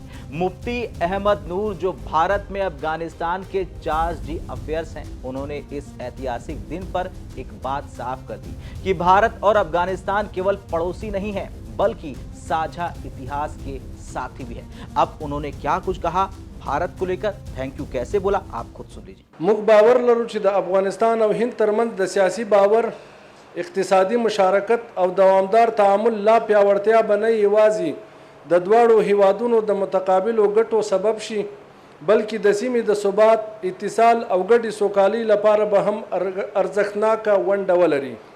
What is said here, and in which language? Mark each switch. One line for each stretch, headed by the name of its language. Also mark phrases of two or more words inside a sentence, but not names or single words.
Hindi: मुफ्ती अहमद नूर, जो भारत में अफगानिस्तान के
French: chargé d'affaires
Hindi: हैं, उन्होंने इस ऐतिहासिक दिन पर एक बात साफ कर दी कि भारत और अफगानिस्तान केवल पड़ोसी नहीं है बल्कि साझा इतिहास के साथी भी है। अब उन्होंने क्या कुछ कहा भारत को लेकर,
English: thank you
Hindi: कैसे बोला, आप खुद सुन लीजिए।
Pashto: موږ باور لرو چې د افغانستان او هند ترمنځ د سیاسي باور، اقتصادي مشارکت او دوامدار تعامل لا پیاوړتیا بنئ یوازې د دواړو هیوادونو د متقابلو ګټو سبب شي، بلکې د سیمې د ثبات، اتصال او ګډې سوکالۍ لپاره به هم ارزښتناکه ونډه ولري.